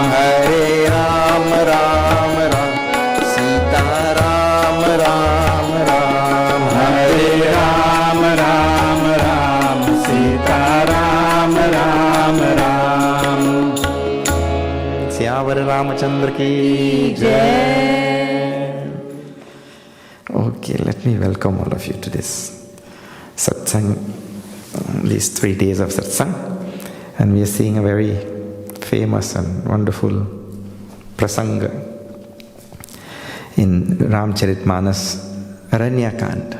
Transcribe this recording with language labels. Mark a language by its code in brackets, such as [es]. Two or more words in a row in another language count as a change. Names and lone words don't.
[hi] हरे राम राम राम, सीता राम राम राम। हरे राम राम राम, सीता राम राम राम। सियावर रामचंद्र की जय। [en] Okay, let me welcome all of you to this satsang, these 3 days of satsang. And we are seeing a very famous and wonderful prasanga in Ramcharitmanas Aranyakand.